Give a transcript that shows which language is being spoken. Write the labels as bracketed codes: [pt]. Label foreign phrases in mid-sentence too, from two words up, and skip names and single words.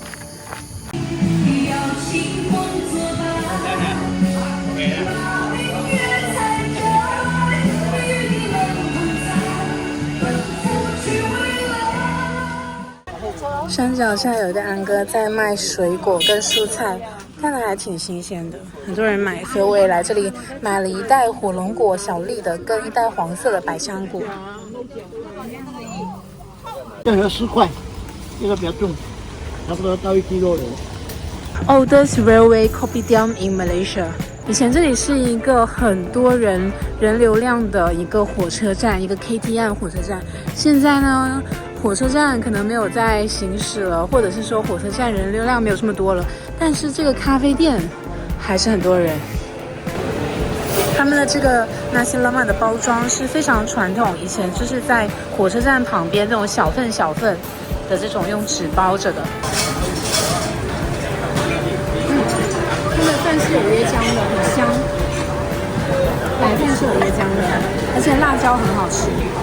[zh] 山脚下有一个安哥在卖水果跟蔬菜，看来还挺新鲜的，很多人买，所以我也来这里买了一袋火龙果小粒的，跟一袋黄色的百香果。这个10块，这个比较重，差不多到1 kg 了。 [en] Oldest railway kopitiam in Malaysia。 [zh] 以前这里是一个很多人流量的一个火车站，一个 KTM 火车站。现在呢，火车站可能没有在行驶了，或者是说火车站人流量没有这么多了，但是这个咖啡店还是很多人。他们的这个 [ms] nasi lemak [zh] 的包装是非常传统，以前就是在火车站旁边这种小份的这种用纸包着的。他们饭是有椰浆的，很香。白饭是有椰浆的，而且辣椒很好吃。